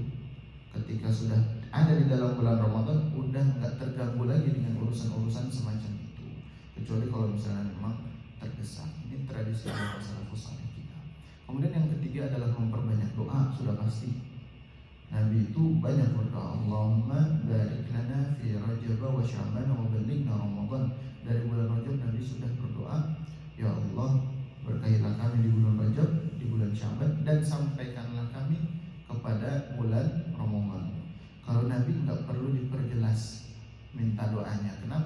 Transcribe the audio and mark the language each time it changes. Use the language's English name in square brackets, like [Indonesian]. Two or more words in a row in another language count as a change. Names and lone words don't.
[Indonesian] Ketika sudah ada di dalam bulan Ramadan, udah nggak terganggu lagi dengan urusan-urusan semacam itu. Kecuali kalau misalnya memang terdesak. Ini tradisi dari [Arabic] السلف الصالح [Indonesian] kita. Kemudian yang ketiga adalah memperbanyak doa. Sudah pasti Nabi itu banyak berdoa, [Arabic] اللهم بارك لنا في رجب وشعبان وبلغنا رمضان. [Indonesian] Dari bulan Rajab Nabi sudah berdoa, ya Allah, berkahilah kami di bulan Rajab, di bulan Sya'ban, dan sampaikanlah kami kepada bulan Ramadan. Kalau Nabi nggak perlu diperjelas minta doanya. Kenapa?